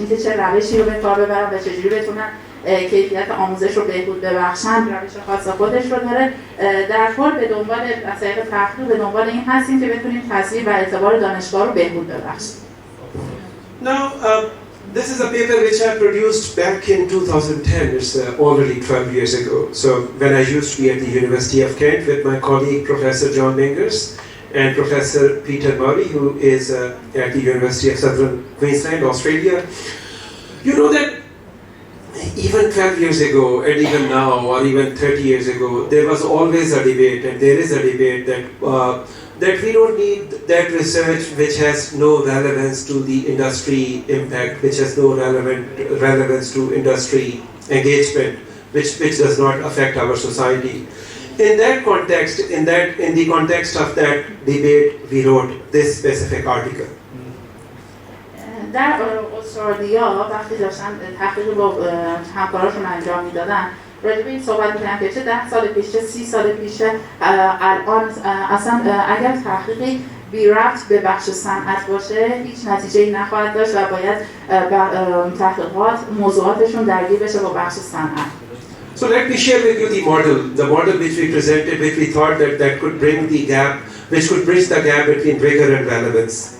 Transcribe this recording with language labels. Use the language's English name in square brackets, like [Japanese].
[Persian] اینکه چه روشی رو به کار ببرن و چجوری بتونن کیفیت آموزش رو بهبود ببخشن، روش خاص خودش رو داره. در کل به دنبال از طریق تحقیق به دنبال این هستیم که بتونیم تصویر و اعتبار دانشگاه رو بهبود ببخشیم. [English] Now, this is a paper which I produced back in 2010. It's already 12 years ago. So when I used to be at the University of Kent with my colleague Professor John Mingers and Professor Peter Murray, who is at the University of Southern Queensland, Australia. You know that even 12 years ago and even now or even 30 years ago, there was always a debate, and there is a debate that we don't need that research which has no relevance to the industry impact, which has no relevance to industry engagement, which does not affect our society. In that context, in the context of that debate, we wrote this specific article. [Persian] در استرالیا وقتی داشتن تحقیق با همکاراشون انجام میدادن راجع به این صحبت می‌کردن که چه 10 سال پیش چه 30 سال پیش الان اصلا اگر تحقیقی بی ربط به بخش صنعت باشه هیچ نتیجه‌ای نخواهد داشت و باید تحقیقات موضوعاتشون درگیر بشه با بخش صنعت. [English] So let me share with you the model which we presented, which we thought that could bring the gap, which could bridge the gap between rigor and relevance.